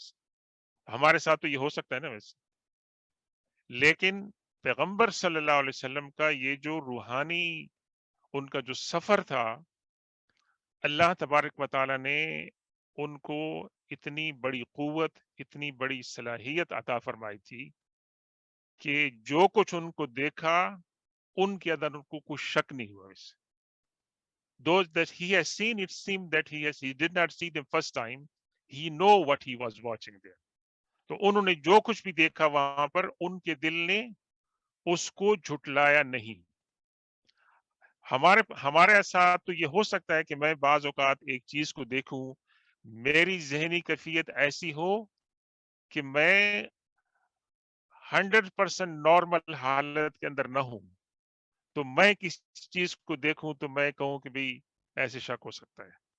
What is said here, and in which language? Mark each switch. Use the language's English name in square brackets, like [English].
[Urdu] ویسے ہمارے ساتھ تو یہ ہو سکتا ہے نا ویسے. لیکن پیغمبر صلی اللہ علیہ وسلم کا یہ جو روحانی ان کا جو سفر تھا، اللہ تبارک و تعالیٰ نے ان کو اتنی بڑی قوت، اتنی بڑی صلاحیت عطا فرمائی تھی کہ جو کچھ ان کو دیکھا ان کے اندر ان کو کوئی شک نہیں ہوا. اس [English] those that he has seen, it seemed that he did not see them first time, he know what he was watching there. [Urdu] تو انہوں نے جو کچھ بھی دیکھا وہاں پر ان کے دل نے اس کو جھٹلایا نہیں. ہمارے ساتھ تو یہ ہو سکتا ہے کہ میں بعض اوقات ایک چیز کو دیکھوں، میری ذہنی کیفیت ایسی ہو کہ میں 100% نارمل حالت کے اندر نہ ہوں، تو میں کس چیز کو دیکھوں تو میں کہوں کہ بھئی ایسے شک ہو سکتا ہے.